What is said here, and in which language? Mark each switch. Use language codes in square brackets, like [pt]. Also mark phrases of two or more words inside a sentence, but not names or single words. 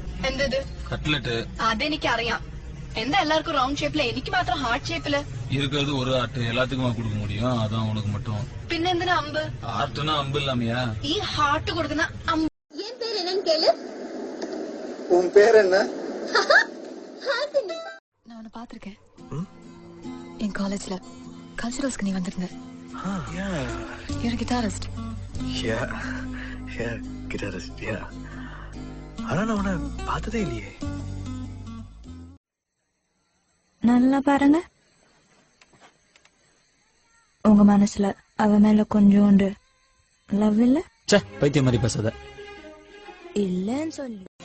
[ml] എന്തത് കട്ട്ലറ്റ് അതെനിക്കറിയാം. എന്താ എല്ലാവർക്കും [en] round shape, [ml] എനിക്ക് മാത്രം [en] heart shape? [ta] இருக்கிறது ஒரு ஆட்டு எல்லாத்துக்குமா கொடுக்க முடியும், அதான் உனக்கு மட்டும். [ml] പിന്നെന്തിനാ അമ്പ്? [ta] ஆட்டுனா அம்பு இல்லாமையா? [ml] ഈ ഹാർട്ട് കൊടുക്കുന്ന അമ്പ്. [ta] என் பேர் என்னன்னு கேளு. உன் பேர் என்ன? நான் உன்னை பாத்திருக்கேன். என் [en] college culturals [ta] நீ வந்திருந்த. [en] You're a guitarist. Yeah, guitarist, yeah. [ta] ஆனா நான் உன்னை பார்த்ததே இல்லையே. நல்லா பாருங்க, உங்க மனசுல அவ மேல கொஞ்சோண்டு லவ் இல்ல? பைத்தியம் மாதிரி பேசாத. இல்லன்னு சொல்லு.